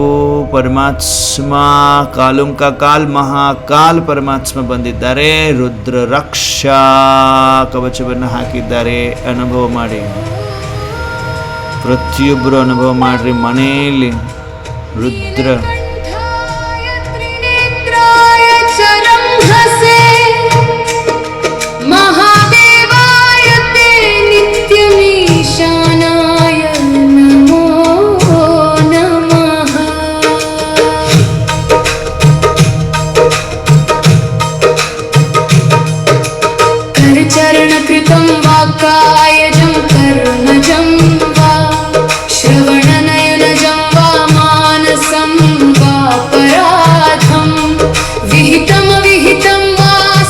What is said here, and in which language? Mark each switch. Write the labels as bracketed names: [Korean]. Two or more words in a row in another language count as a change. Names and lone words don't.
[Kannada] ಪರಮಾತ್ಮ [Hindi] कालोंका काल महाकाल [Kannada] ಪರಮಾತ್ಮ ಬಂದಿದ್ದಾರೆ. ರುದ್ರ ರಕ್ಷಾ ಕವಚವನ್ನು ಹಾಕಿದ್ದಾರೆ. ಅನುಭವ ಮಾಡಿ. ಪ್ರತಿಯೊಬ್ಬರು ಅನುಭವ ಮಾಡ್ರಿ. ಮನೆಯಲ್ಲಿ ರುದ್ರ [Sanskrit] महादेवाय ते नित्यमीशानाय नमो नमः. करचरणकृतं वा कायजं कर्मजं वा श्रवणनयनजं वा मानसं वा पराधं विहितं वा